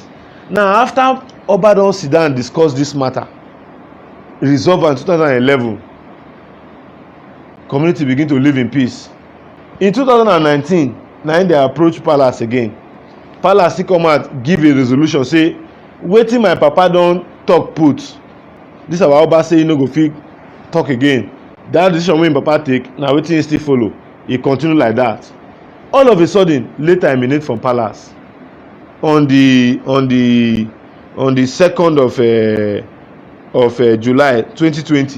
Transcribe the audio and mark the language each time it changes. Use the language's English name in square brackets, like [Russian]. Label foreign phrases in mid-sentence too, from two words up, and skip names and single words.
[Nigerian Pidgin] Now after Obadon sit down and discuss this matter, resolve in 2011, community begin to live in peace. In 2019, now they approach Palace again. Palace still come out give a resolution say wetin my papa don talk put. This our Oba say he no go fit talk again. That decision wey him papa take na wetin he still follow. He continue like that. All of a sudden later emanate from Palace on the 2nd of July 2020.